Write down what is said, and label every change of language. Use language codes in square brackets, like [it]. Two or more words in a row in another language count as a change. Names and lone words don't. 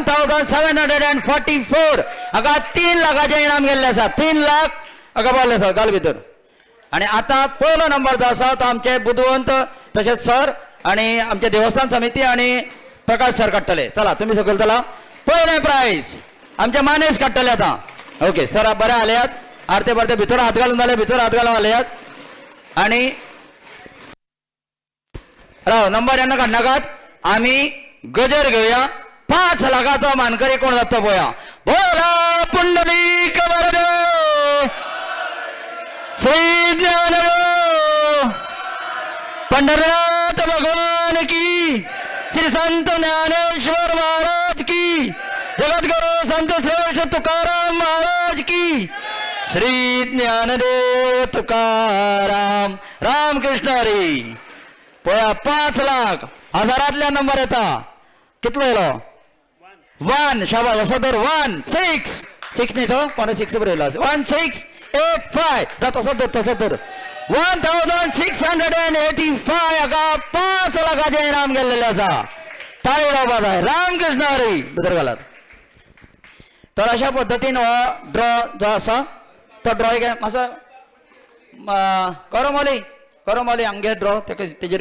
[kok] 1744 हाका 3 लाखाचें इनाम गेल्लें आसा 3 लाख हाका पावल्ले आसा घाल भितर आनी आतां पयलो नंबर जो आसा तो आमचे बुधवंत तशेंच सर आनी आमचे देवस्थान समिती आनी प्रकाश सर काडटले चला तुमी सकयल चला पयलें प्रायज आमचे मानेस काडटले आतां ओके सर बरें आलेयात आरते परते भितर हात घालून जाले भितर हात घालून आलेयात आनी राव नंबर येना काडनाकात आमी गजर घेऊया 5 लाखाचो मानकरी कोण जातो पळया बोला पुंडलिक वरद [mr] श्री ज्ञानदेव पंढरनाथ भगवान की श्री संत ज्ञानेश्वर महाराज की जगद्गुरु [kok] संत श्रेष्ठ तुकाराम महाराज की श्री ज्ञानदेव तुकाराम रामकृष्ण हरी पळया 5 लाख हजारांतल्या नंबर येता कितलो येलो 1 शाबाश असो तर 1 6 न्ही तो कोणा 6 बरयलो 1 6 8 5 तसो तर 1685 हाका 5 लाखाचें इनाम गेल्लेलें आसा ताळी लावपा जाय रामकृष्ण हरी भितर घालात तर अशा पद्दतीन हो ड्रॉ जो आसा तो ड्रॉ एक मातसो करमली हांगे ड्रॉ तेजेर